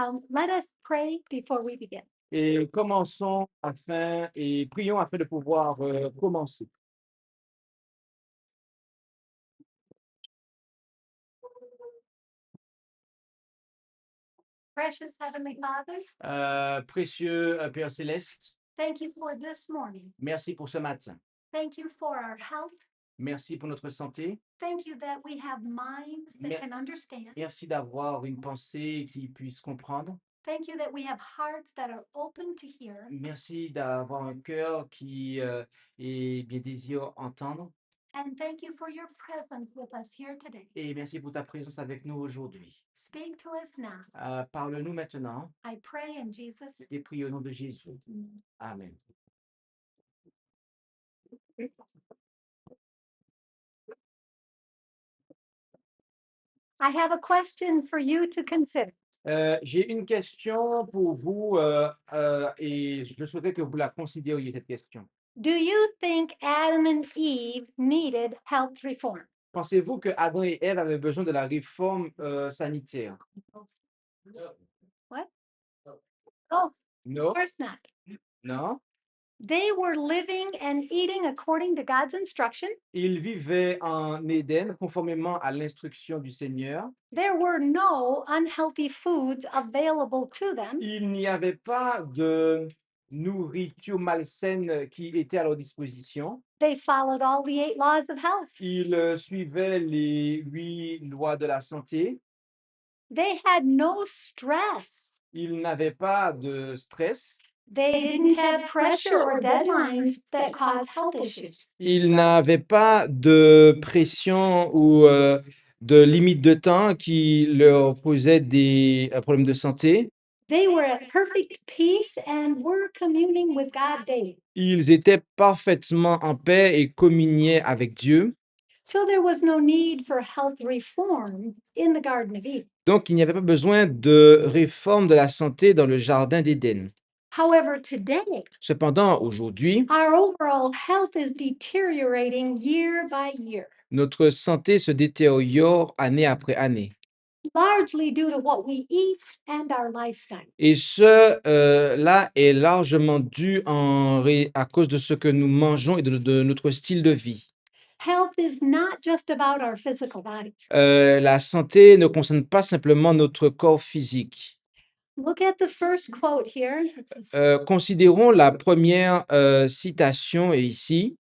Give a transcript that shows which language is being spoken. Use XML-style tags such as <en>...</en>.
<en>Let us pray before we begin.</en> <fr>Et commençons prions afin de pouvoir commencer.</fr> <en>Precious Heavenly Father,</en> <fr>Précieux Père Céleste,</fr> <en>thank you for this morning.</en> <fr>merci pour ce matin.</fr> <en>Thank you for our health.</en> <fr>Merci pour notre santé.</fr> <en>Thank you that we have minds that</en> <fr>Mer-</fr> <en>can understand.</en> <fr>Merci d'avoir une pensée qui puisse comprendre.</fr> <en>Thank you that we have hearts that are open to hear.</en> <fr>Merci d'avoir un cœur qui est bien désire entendre.</fr> <en>And thank you for your presence with us here today.</en> <fr>Et merci pour ta présence avec nous aujourd'hui.</fr> <en>Speak to us now.</en> <fr>Parle-nous maintenant</fr> <en>I pray in Jesus'</en> <fr>et prie au nom de Jésus.</fr> <en>name. Amen. I have a question for you to consider.</en> <fr>J'ai une question pour vous et je souhaiterais que vous la considériez, cette question.</fr> <en>Do you think Adam and Eve needed health reform?</en> <fr>Pensez-vous que Adam et Ève avaient besoin de la réforme sanitaire?</fr> <en>What? Oh, of</en> <fr>Non?</fr> <en>course not.</en> <fr>Non?</fr> <en>They were living and eating according to God's instruction.</en> <fr>Ils vivaient en Éden conformément à l'instruction du Seigneur.</fr> <en>There were no unhealthy foods available to them.</en> <fr>Il n'y avait pas de nourriture malsaine qui était à leur disposition.</fr> <en>They followed all the 8 laws of health.</en> <fr>Ils suivaient les 8 lois de la santé.</fr> <en>They had no stress.</en> <fr>Ils n'avaient pas de stress.</fr> <en>They didn't have pressure or deadlines that cause health issues.</en> <fr>Ils n'avaient pas de pression ou de limite de temps qui leur posait des problèmes de santé.</fr> <en>They were at perfect peace and were communing with God daily.</en> <fr>Ils étaient parfaitement en paix et communiaient avec Dieu.</fr> <en>So there was no need for health reform in the Garden of Eden.</en> <fr>Donc, il n'y avait pas besoin de réforme de la santé dans le jardin d'Éden.</fr> <en>However, today,</en> <fr>Cependant, aujourd'hui,</fr> <en>our overall health is deteriorating year by year,</en> <fr>notre santé se détériore année après année.</fr> <en>largely due to what we eat and our lifestyle.</en> <fr>Et là est largement dû à cause de ce que nous mangeons et de notre style de vie.</fr> <en>Health is not just about our physical bodies.</en> <fr>La santé ne concerne pas simplement notre corps physique.</fr> <en>Look at the first quote here. It's</en> <fr>Considérons la première citation ici</fr>